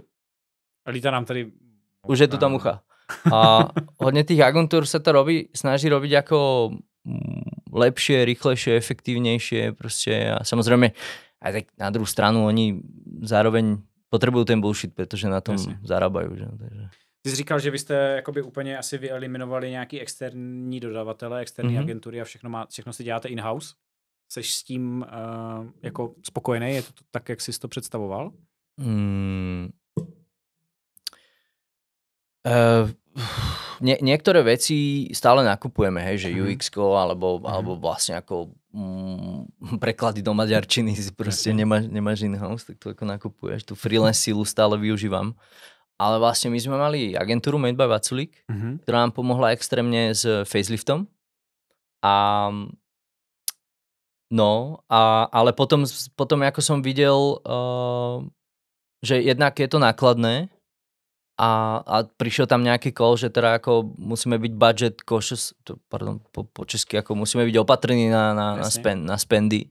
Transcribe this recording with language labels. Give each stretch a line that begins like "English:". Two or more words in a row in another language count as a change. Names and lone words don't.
Czech: Lítá nám tady...
Slovak: Už je tu tá mucha. A hodne tých agentúr sa to snaží robiť ako lepšie, rýchlejšie, efektívnejšie proste a samozrejme aj tak na druhú stranu oni zároveň potrebujú ten bullshit, pretože na tom zarábajú. Že? Takže...
Czech: Ty jsi říkal, že vy jste jakoby úplně asi vyeliminovali nějaký externí dodavatele, externí agentury a všechno si děláte in-house. Seš s tím jako spokojený? Je to tak, jak jsi to představoval?
Slovak: Niektoré veci stále nakupujeme, hej, že UX-ko alebo vlastne ako preklady do maďarčiny si proste nemáš in-house, tak to ako nakupuješ. Tu freelance sílu stále využívam. Ale vlastne my sme mali agentúru Made by Vaculík, ktorá nám pomohla extrémne s faceliftom. Ale potom ako som videl, že jednak je to nákladné, a prišiel tam nejaký call, že teda ako musíme byť
English: budget cautious,
Slovak: po česky, ako musíme byť opatrní na spendy.